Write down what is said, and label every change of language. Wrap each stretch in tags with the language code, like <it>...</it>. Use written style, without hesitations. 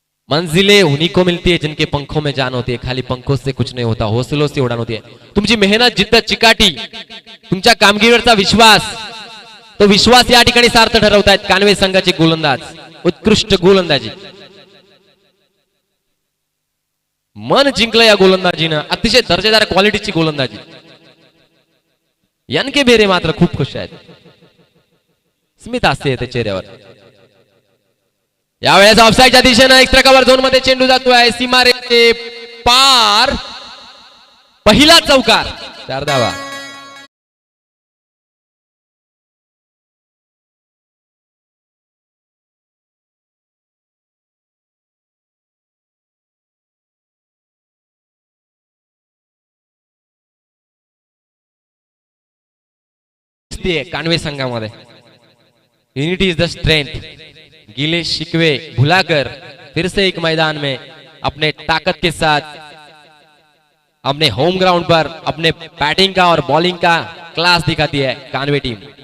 <hi>मंजिलें उन्हीं को मिलती है जिनके पंखों में जान होती है. खाली पंखों से कुछ नहीं होता, हौसलों से उड़ान होती है.</hi> <mr>तुमची मेहनत, जिद्द, चिकाटी, तुमच्या कामगिरीवरचा विश्वास, तो विश्वास या ठिकाणी सार्थ ठरवतायत कानवे संघाचे गोलंदाज. उत्कृष्ट गोलंदाजी. मन जिंकलं या गोलंदाजीनं. अतिशय दर्जेदार क्वालिटीची गोलंदाजी. यानके बेरे मात्र खूप खुश आहेत. स्मित असते त्या चेहऱ्यावर. यावेळेस ऑफसाईडच्या दिशेनं एक्स्ट्रा कव्हर झोन मध्ये चेंडू जातोय. सीमारेषे पार. पहिला चौकार. 4 धावा. कानवे संघामध्ये</mr> <en>Unity is the strength.</en> <hi>गिले शिकवे भुलाकर फिर से एक मैदान में अपने ताकत के साथ अपने होम ग्राउंड पर अपने बैटिंग का और बॉलिंग का क्लास दिखाती है कानवे टीम.</hi>